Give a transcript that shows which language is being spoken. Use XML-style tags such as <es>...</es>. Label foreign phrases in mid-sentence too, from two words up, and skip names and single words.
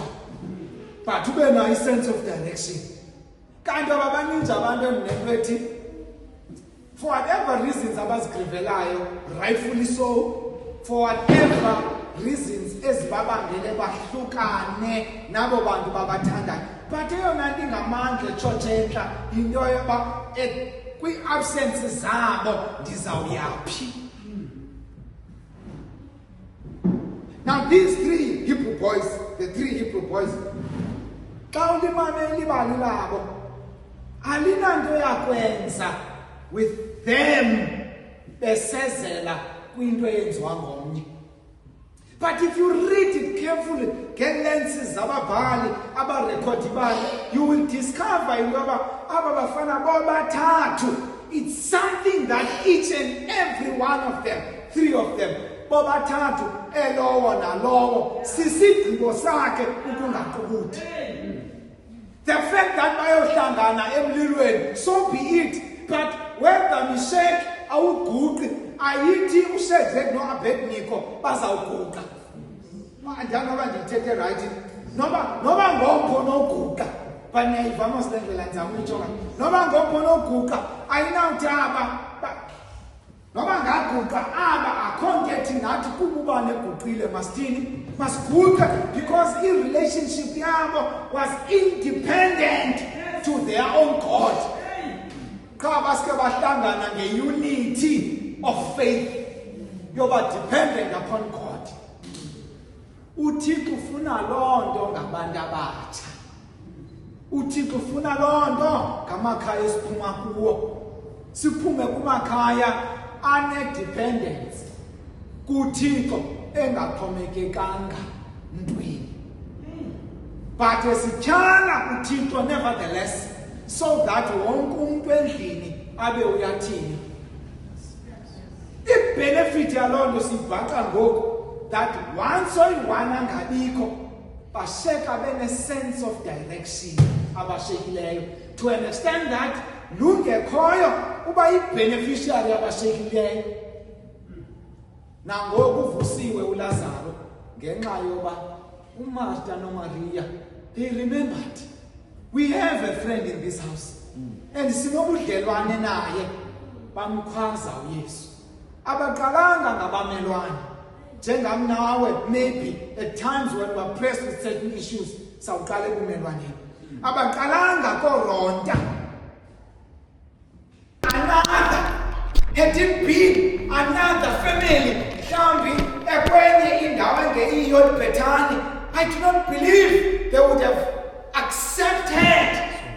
<en>But</en> <xh>ube na</xh> <en>sense of direction.</en> <xh>Kanti abaninzi abantu endinetwethi,</xh> <en>for whatever reasons abazigrivelayo, rightfully so, for whatever reasons</en> <xh>ezibabangele bahlukane nabo bantu babathandayo. But eyona nto ingamandla etshotshenhla yinto yoba kwi-absence zabo ndizawuyaphi.</xh> <en>Now these three Hebrew boys, the three Hebrew boys,</en> <xh>xa ulimamele ibali labo alinanto yakwenza</xh> <en>with them</en> <xh>besezela kwinto eyenziwa ngomnye.</xh> <en>But if you read it carefully, get lenses</en> <xh>ababhali abarekhodi bani,</xh> <en>you will discover</en> <xh>aba bafana bobathathu.</xh> <en>It's something that each and every one of them, three of them,</en> <xh>bobathathu elowo nalowo sisigqibo sakhe ukungaqubuthi.</xh> <en>The fact that</en> <xh>bayohlangana emlilweni,</xh> <en>so be it.</en> <xh>But whether Meshach awuguqi, ayithi uShadrach noAbednego bazawuguqa. Andiyanoba ndithethe right. Noba ngopho noguqa. Baniyayiva mos le ndlela ndizama uyitsho. Noba ngopho noguqa ayinawuthi noba ngaguqa akho nto ethi nathi kuba ubani eguqile masithini masiguqe,</xh> <en>because i-relationship</en> <xh>yabo</xh> <en>was independent to their own God.</en> <xh>Xa baske bahlangana</xh> <en>nge-unity of faith,</en> <xh>yoba</xh> <en>dependent upon God.</en> <xh>uThixo ufuna loo nto ngabantu abatsha. uThixo ufuna loo nto ngamakhaya esiphuma kuwo. Siphume kumakhaya ane-dependence kuThixo engaxhomekekanga ntweni. But esityhala uThixo nevertheless,</xh> <en>so that</en> <xh>wonke umuntu endlini abe uyathini. I-benefit yaloo nto siyibhaqa ngoku, that once oyi-one angabikho, basheka bene-</xh> <en>sense of direction</en> <xh>abashekileyo,</xh> <en>to an extent that</en> <xh>lungekhoyo uba yi-beneficiary abashekileyo. Nangoku uvusiwe uLazaro ngenxa yoba uMartha noMaria,</xh> <en>they remembered, we have a friend in this house, and</en> <xh>sinobudlelwane naye, bamkhwaza uYesu. Abaqalanga ngabamelwane, njengam nawe,</xh> <en>maybe at times when we are pressed with certain issues,</en> <xh>sawuqala ebumelwaneni. Abaqalanga koronta.</xh> <en>Another, had it been another family,</en> <xh>mhlawumbi ekwenye indawo engeyiyo iBhethani,</xh> <en>I do not believe they would have accepted</en>